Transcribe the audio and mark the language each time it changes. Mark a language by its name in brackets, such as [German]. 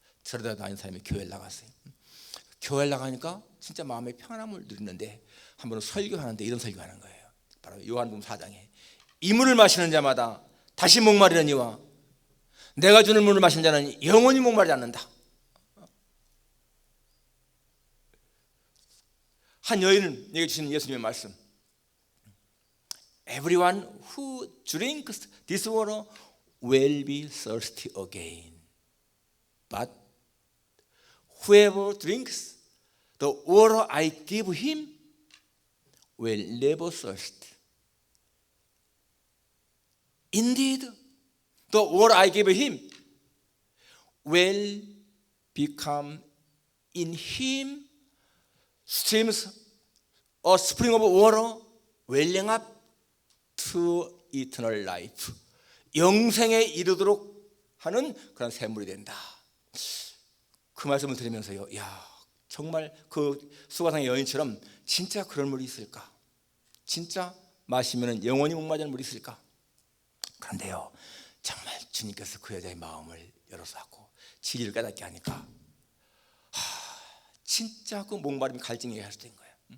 [Korean] 저러다 다니는 사람이 교회를 나갔어요. 교회를 나가니까 진짜 마음의 평안함을 누리는데 한 번은 설교하는데 이런 설교하는 거예요. 바로 요한복음 4장에 이 물을 마시는 자마다 다시 목마르려니와 내가 주는 물을 마시는 자는 영원히 목마르지 않는다. 한 여인에게 주시는 예수님의 말씀, [English] Everyone who drinks this water will be thirsty again. But whoever drinks the water I give him will never thirst. Indeed, the water I give him will become in him streams a spring of water welling up to eternal life. [Korean] 영생에 이르도록 하는 그런 샘물이 된다. 그 말씀을 들으면서요, 야, 정말 그 수가상의 여인처럼 진짜 그런 물이 있을까? 진짜 마시면 영원히 목마르는 물이 있을까? 그런데요, 정말 주님께서 그 여자의 마음을 열어서하고 진리를 깨닫게 하니까 진짜 그 목마름이 갈증이 해소된 거예요.